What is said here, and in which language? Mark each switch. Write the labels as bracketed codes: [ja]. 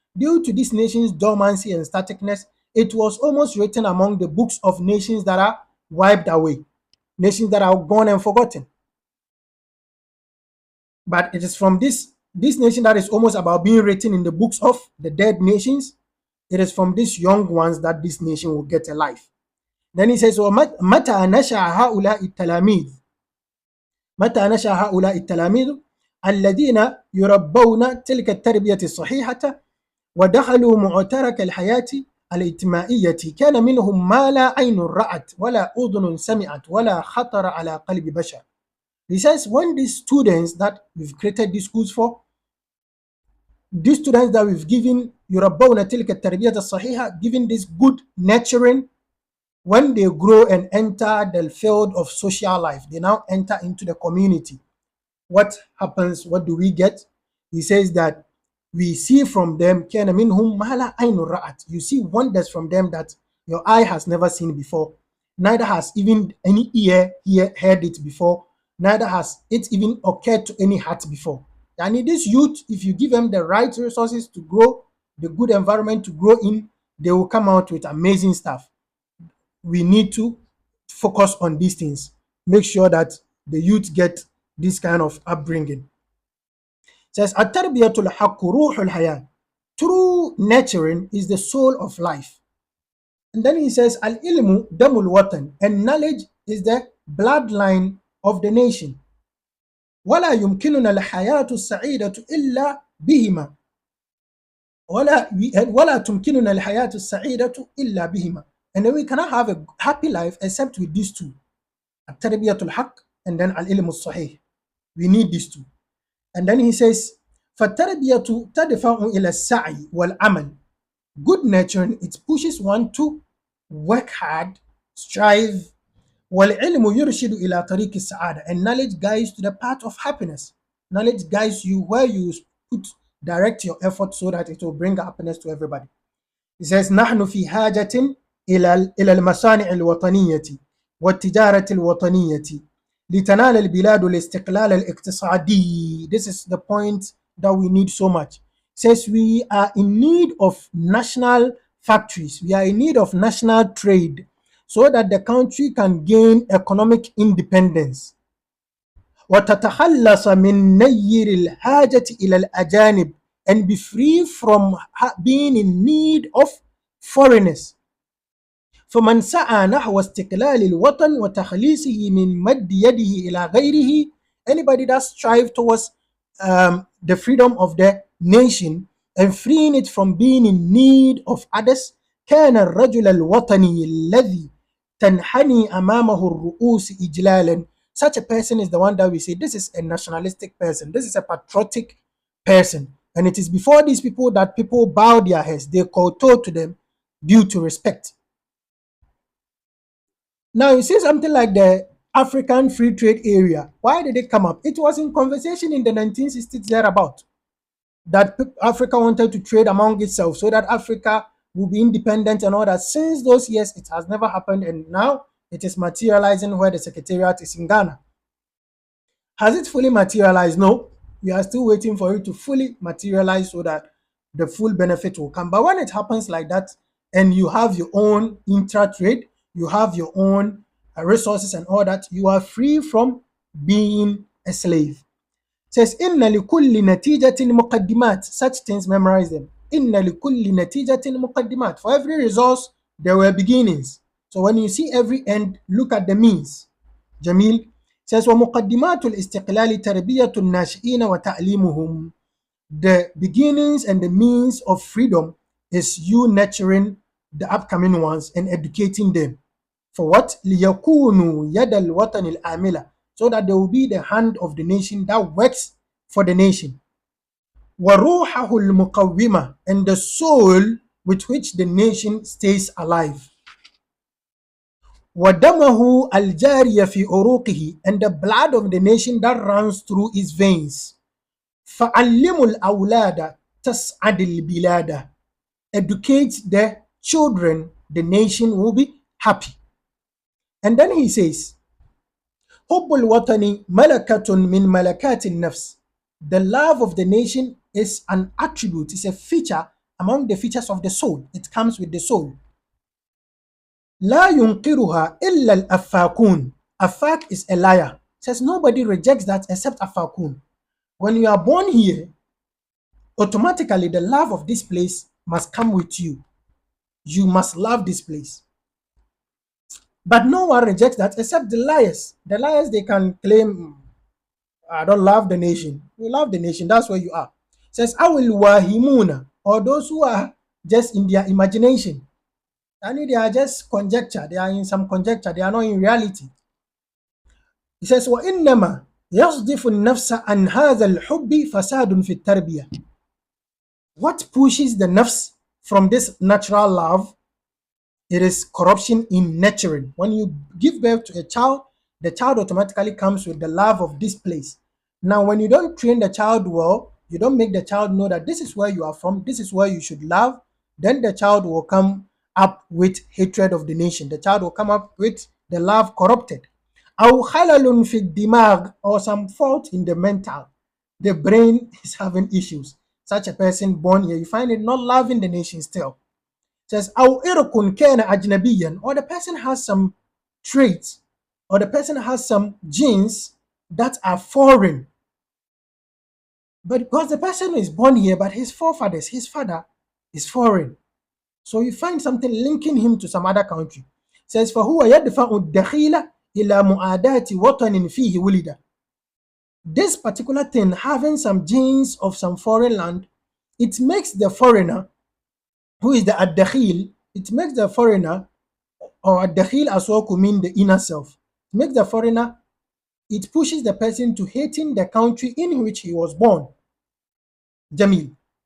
[en] Due to this nation's dormancy and staticness, it was almost written among the books of nations that are wiped away, nations that are gone and forgotten. But it is from this nation that is almost about being written in the books of the dead nations. It is from these young ones that this nation will get a life. Then he says, [ar] متى نشأ هؤلاء التلاميذ متى نشأ هؤلاء التلاميذ الذين يربون تلك التربية الصحيحة ودخلوا معترك الحياة الاجتماعية كان منهم ما لا عين رأت ولا أذن سمعت ولا خطر على قلب بشر. [en] He says, when these students that we've created these schools for, these students that we've given [ar] يربون تلك التربية الصحيحة, [en] given this good nurturing, when they grow and enter the field of social life, they now enter into the community. What happens? What do we get? He says that we see from them [ar] كان منهم ما لا عين رأت. [en] You see wonders from them that your eye has never seen before, neither has even any ear heard it before, neither has it even occurred to any heart before. And this youth, if you give them the right resources to grow, the good environment to grow in, they will come out with amazing stuff. We need to focus on these things. Make sure that the youth get this kind of upbringing. It says, [ar] التربية الحق روح الحياة. [en] True nurturing is the soul of life. And then he says, [ar] العلم دم الوطن, [en] and knowledge is the bloodline of the nation. [ar] ولا يمكننا الحياة السعيدة إلا بهما. ولا تمكننا الحياة السعيدة إلا بهما. [en] And then we cannot have a happy life except with these two. [ar] التربية الحق [en] and then [ar] العلم الصحيح. [en] We need these two. And then he says, [ar] فالتربية تدفع إلى السعي والعمل. [en] Good nurturing, it pushes one to work hard, strive. [ar] والعلم يرشد إلى طريق السعادة, [en] and knowledge guides to the path of happiness. Knowledge guides you where you direct your effort so that it will bring happiness to everybody. He says, [ar] نحن في حاجة إلى المصانع الوطنية والتجارة الوطنية لتنال البلاد الاستقلال الاقتصادي. [en] This is the point that we need so much. It says we are in need of national factories, we are in need of national trade, so that the country can gain economic independence. [ar] وتتخلص من نير الحاجة إلى الأجانب, [en] and be free from being in need of foreigners. [ar] فمن سعى نحو استقلال الوطن وتخليصه من مد يده إلى غيره, [en] anybody that strive towards the freedom of the nation and freeing it from being in need of others, [ar] كان الرجل الوطني الذي تنحني أمامه الرؤوس إجلالا. [en] Such a person is the one that we say, this is a nationalistic person, this is a patriotic person. And it is before these people that people bow their heads, they kowtow to them due to respect. Now, you see something like the African Free Trade Area. Why did it come up? It was in conversation in the 1960s thereabout that Africa wanted to trade among itself so that Africa will be independent and all that. Since those years, it has never happened, and now it is materializing where the secretariat is in Ghana. Has it fully materialized? No. We are still waiting for it to fully materialize so that the full benefit will come. But when it happens like that, and you have your own intra-trade, you have your own resources and all that, you are free from being a slave. It says, [ar] إِنَّ لِكُلِّ نَتِيجَةٍ مُقَدِّمَاتٍ. [en] Such things, memorize them. إِنَّ لِكُلِّ نَتِيجَةٍ مُقَدِّمَاتٍ. For every resource, there were beginnings. So when you see every end, look at the means. Jamil says, [ar] وَمُقَدِّمَاتُ الْإِسْتِقْلَالِ تَرْبِيَةُ النَّاشِئِينَ وَتَعْلِيمُهُم. [en] The beginnings and the means of freedom is you nurturing the upcoming ones and educating them. For what? [ar] لِيَكُونُوا يَدَ الْوَطَنِ الْآمِلَةِ. [en] So that they will be the hand of the nation that works for the nation. [ar] وَرُوحَهُ الْمُقَوِّمَةِ. [en] And the soul with which the nation stays alive. [ar] وَدَمَهُ الْجَارِيَ فِي عُرُوقِهِ. [en] And the blood of the nation that runs through its veins. [ar] فَعَلِّمُوا الْأَوْلَادَ تَسْعَدِ الْبِلَادَ. [en] Educate the children, the nation will be happy. And then he says, [ar] حُبُّ الْوَطَنِ مَلَكَةٌ مِنْ مَلَكَاتِ النَّفْسِ. [en] The love of the nation is an attribute, is a feature among the features of the soul. It comes with the soul. [ar] لا ينكرها إلا الأفاكون. [en] Afak is a liar. Says nobody rejects that except Afakun. When you are born here, automatically the love of this place must come with you. You must love this place. But no one rejects that except the liars. The liars, they can claim, I don't love the nation. You love the nation, that's where you are. It says, Awil Wahimuna, or those who are just in their imagination. And they are just conjecture. They are in some conjecture. They are not in reality. He says, [ar] وَإِنَّمَا يَصْدِفُ النَّفْسَ عَنْ هَذَا الْحُبِّ فَسَادٌ فِي التَّرْبِيَةِ. [en] What pushes the nafs from this natural love? It is corruption in nurturing. When you give birth to a child, the child automatically comes with the love of this place. Now, when you don't train the child well, you don't make the child know that this is where you are from, this is where you should love, then the child will come up with hatred of the nation. The child will come up with the love corrupted. [ar] أو خلل في الدماغ, [en] or some fault in the mental. The brain is having issues. Such a person born here, you find it not loving the nation still. It says, [ar] أو إرق كان أجنبيا, [en] or the person has some traits, or the person has some genes that are foreign. But because the person is born here, but his forefathers, his father is foreign. So you find something linking him to some other country. It says, [ar] فهو يدفع الدخيل إلى معاداة وطن فيه ولد. [en] This particular thing, having some genes of some foreign land, it makes the foreigner, who is the ad-dakhil, it makes the foreigner, or ad-dakhil as well could mean the inner self, it makes the foreigner, it pushes the person to hating the country in which he was born. Jamil.